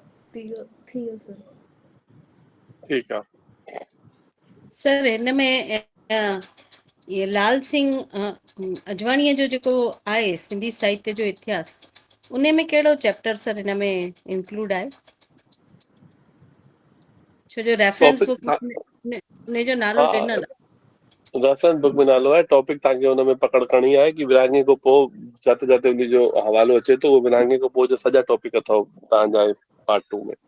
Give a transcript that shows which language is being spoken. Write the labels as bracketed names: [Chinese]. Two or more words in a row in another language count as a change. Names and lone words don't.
[Sindhi] ठीकु आहे। सर हिन में ये लाल सिंह अजवाणीअ जो जेको आहे सिंधी साहित्य जो इतिहास, उन में कहिड़ो चैप्टर सर हिन में इंक्लूड आहे? छो जो रेफरेंस टॉपिक बुक उन जो नालो हा, ॾिनल [English] reference book [Sindhi] में नालो आहे, टॉपिक तव्हांखे हुन में पकड़ करणी आहे कि विरहाङे खां पोइ जिते जिते उन जो हवालो अचे थो, उहो विरहाङे खां पोइ जो सॼा टॉपिक अथव तव्हांजा पार्ट 2 में।